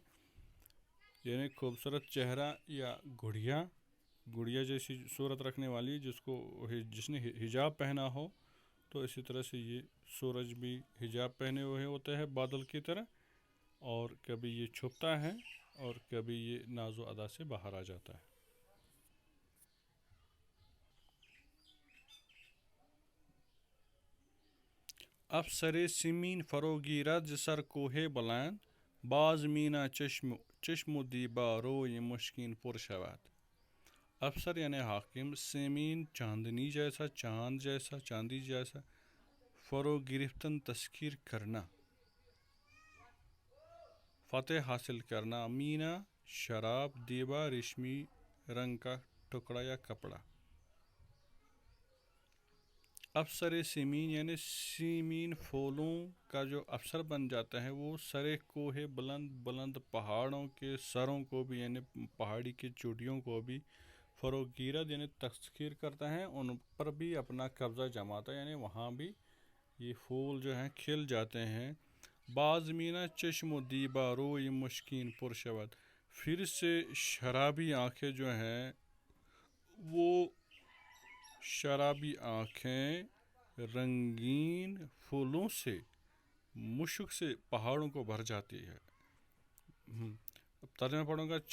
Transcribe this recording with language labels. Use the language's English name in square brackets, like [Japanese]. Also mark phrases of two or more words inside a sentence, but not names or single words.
[Urdu] یعنی خوبصورت چہرہ یا گڑیا جیسی صورت رکھنے والی، جس نے حجاب پہنا ہو، تو اسی طرح سے یہ سورج بھی حجاب پہنے ہوئے ہوتا ہے بادل کی طرح، اور کبھی یہ چھپتا ہے اور کبھی یہ ناز و ادا سے باہر آ جاتا ہے. [Persian] افسر سیمین فروگیرد ز سر کوہ بلند، باز مینا چشم و دیبا روی مشکین پر شود. [Urdu] افسر یعنی حاکم، سیمین چاندنی جیسا، چاند جیسا، چاندی جیسا. فرو گرفتن تسخیر کرنا، فتح حاصل کرنا. مینا شراب، دیبا ریشمی رنگ کا ٹکڑا یا کپڑا. [Persian] افسر سیمین [Urdu] یعنی سیمین پھولوں کا جو افسر بن جاتا ہے، وہ [Persian] سرے کوہ بلند [Urdu] پہاڑوں کے سروں کو بھی یعنی پہاڑی کی چوٹیوں کو بھی فروگیرد یعنی تسخیر کرتا ہے، ان پر بھی اپنا قبضہ جماتا ہے. یعنی وہاں بھی یہ پھول جو ہیں کھل جاتے ہیں. [Persian] باز مینا چشم و دیبا روی مشکین پر شود. [Urdu] پھر سے شرابی آنکھیں جو ہیں، وہ شرابی آنکھیں رنگین پھولوں سے، مشک سے پہاڑوں کو بھر جاتی ہے. اب ترجمہ پڑھوں گا.